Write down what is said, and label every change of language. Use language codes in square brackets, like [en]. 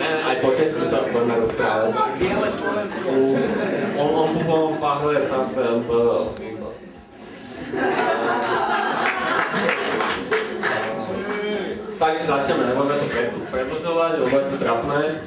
[sk] Aj po česku sa budeme rozprávať. Biele Slovensko. [fr] On pouvait parler français un peu aussi. [sk] Takže začneme, nebudeme to predĺžovať, lebo je to trapné.